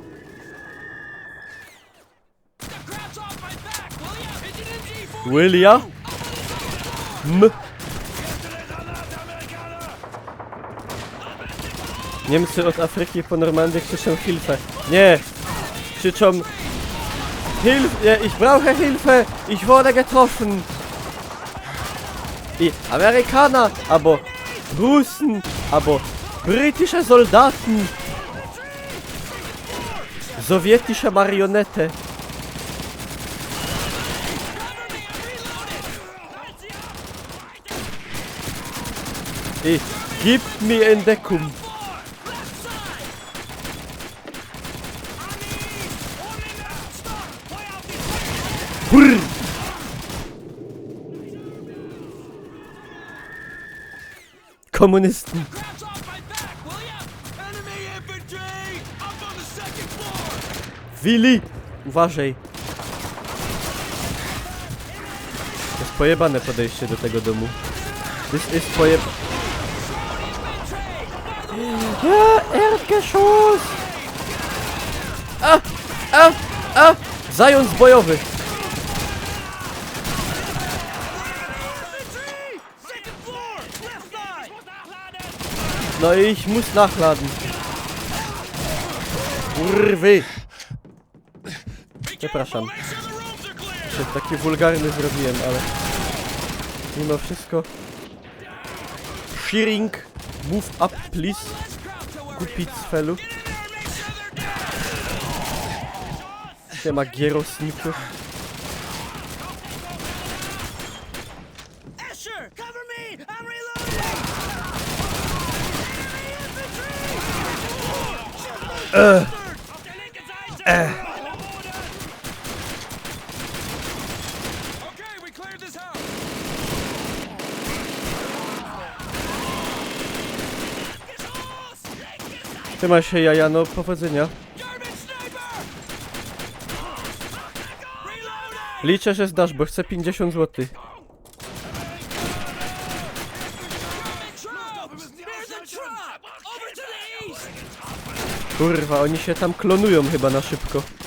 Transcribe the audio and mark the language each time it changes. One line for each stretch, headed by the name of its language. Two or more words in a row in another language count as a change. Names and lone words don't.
Polish: William? Niemcy od Afryki po Normandię krzyczą Hilfe. Nie! Krzyczą Hilfe!
German: Ich brauche Hilfe! Ich wurde getroffen! I Amerykaner! Albo Russen! Albo britische Soldaten! Sowjetische Marionette! I gib mir Entdeckung! Brrr. Kommunisten. Willi!
Polish: Uważaj. To jest pojebane podejście do tego domu. To jest pojebane. Erdgeschoss! Zając bojowy! No i
German: ich muss nachladen.
Polish: Kurwy! Przepraszam. Się taki wulgarny zrobiłem, ale... Mimo wszystko...
English: Shearing, move up please.
Polish: Kupić felu. Siema gierosniku.
English: Escher, cover me! I'm Okay, we cleared this house.
Polish: Trzymaj się jaja, no powodzenia. Liczę, że zdasz, bo chcę 50 zł. Kurwa, oni się tam klonują chyba na szybko.